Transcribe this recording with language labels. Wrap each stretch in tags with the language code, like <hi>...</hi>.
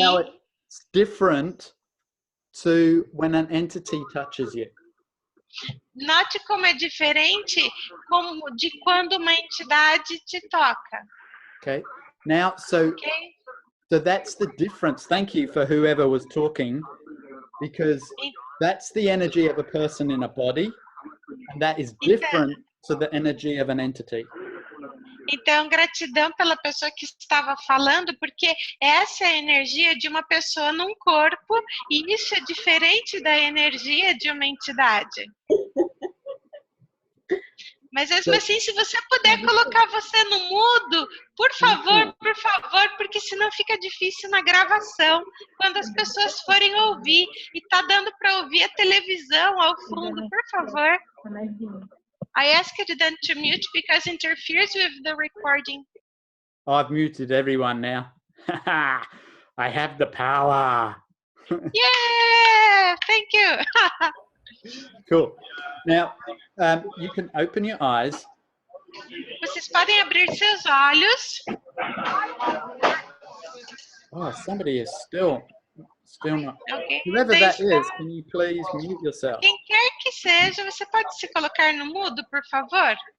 <en>how it's different to when an entity touches you.</en> <pt>Note como é diferente de quando uma entidade te toca.</pt> <en>Okay. Now, so that's the difference. Thank you for whoever was talking, because that's the energy of a person in a body, and that is different to the energy of an entity.</en> <pt>Então, gratidão pela pessoa que estava falando, porque essa é a energia de uma pessoa num corpo, e isso é diferente da energia de uma entidade. Mas mesmo assim, se você puder colocar você no mudo, por favor, porque senão fica difícil na gravação, quando as pessoas forem ouvir, e tá dando para ouvir a televisão ao fundo, por favor.</pt> <en>I asked them to mute because it interferes with the recording. I've muted everyone now. I have the power. Yeah, thank you. Cool. Now, you can open your eyes.</en> <pt>Vocês podem abrir seus olhos.</pt> <en>Oh, somebody is still not. Okay. Whoever that is, can you please mute yourself?</en> <pt>Quem quer que seja, você pode se colocar no mudo, por favor?</pt>